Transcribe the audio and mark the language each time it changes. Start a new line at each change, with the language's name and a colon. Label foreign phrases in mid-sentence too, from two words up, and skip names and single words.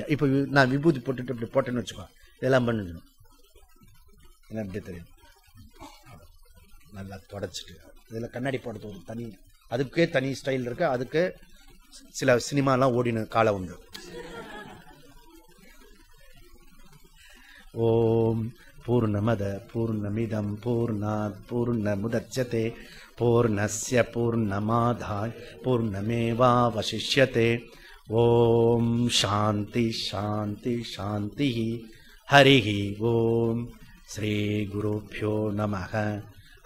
Tamil: இப்போ நான் விபூதி போட்டுட்டு இப்படி போட்டேன்னு வச்சுக்கோ, இதெல்லாம் பண்ணணும் என்ன அப்படி தெரியும். நல்லா தொடச்சிட்டு இதில் கண்ணாடி போடுறது ஒரு தனி, அதுக்கே தனி ஸ்டைல் இருக்கு. அதுக்கு சில சினிமாலாம் ஓடின காலம் உண்டு.
Sanskrit: ஓம் பூர்ணமத பூர்ணமிதம் பூர்ணாத் பூர்ணமுதச்யதே பூர்ணஸ்ய பூர்ணமாதாய பூர்ணமேவாவசிஷ்யதே. ஓம் சாந்தி சாந்தி சாந்தி. ஹரிஹி ஓம். ஸ்ரீ குருப்யோ நமஹ.